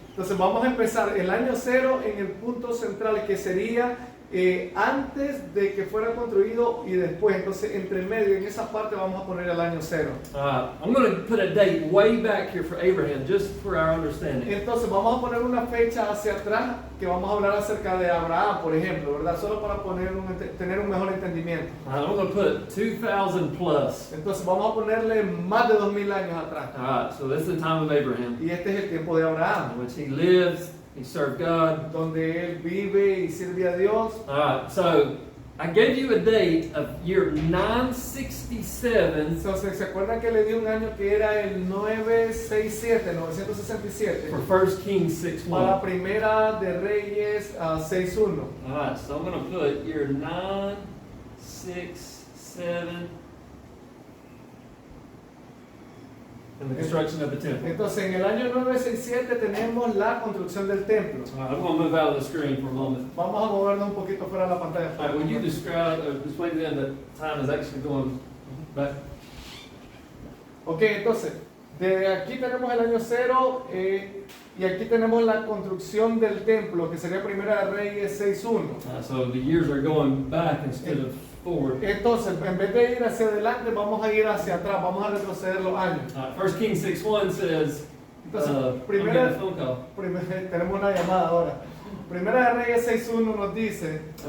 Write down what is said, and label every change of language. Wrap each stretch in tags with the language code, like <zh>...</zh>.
<es>Entonces vamos a empezar el año cero en el punto central, que sería antes de que fuera construido y después. Entonces entre medio, en esa parte vamos a poner el año cero.</es> <en>I'm going to put a date way back here for Abraham, just for our understanding.</en> <es>Entonces vamos a poner una fecha hacia atrás, que vamos a hablar acerca de Abraham, por ejemplo, ¿verdad? Solo para tener un mejor entendimiento.</es> <en>I'm going to put 2000 plus.</en> <es>Entonces vamos a ponerle más de 2000 años atrás.</es> <en>All right, so this is the time of Abraham,</en> <es>Y este es el tiempo de Abraham,</es> <en>in which he lives, he served God.</en> <es>donde él vive y sirve a Dios.</es> <en>All right, so I gave you a date of year 967</en> <es>Entonces, ¿se acuerdan que le di un año que era el 967?</es> <en>for 1 Kings</en> <es>Para</es> <en>6:1.</en> <es>Primera de Reyes 6:1.</es> <en>All right, so I'm going to put year 967 in the construction of the temple.</en> <es>Entonces, en el año 967 tenemos la construcción del templo.</es> <en>All right, I'm going to move out of the screen for a moment.</en> <es>Vamos a movernos un poquito fuera de la pantalla.</es> <en>All right, will you explain to them that time is actually going back?</en> <es>Ok, entonces, de aquí tenemos el año cero y aquí tenemos la construcción del templo, que sería Primera de Reyes 6:1.</es> <en>So the years are going back instead of forward.</en> <es>Entonces, en vez de ir hacia adelante, vamos a ir hacia atrás, vamos a retroceder los años.</es> <en>1 Kings 6:1 says,</en> <es>Entonces,</es> <en>I'm</en> <es>primera,</es> <en>getting a phone call.</en> <es>tenemos una llamada ahora. Primera de Reyes 6:1 nos dice,</es>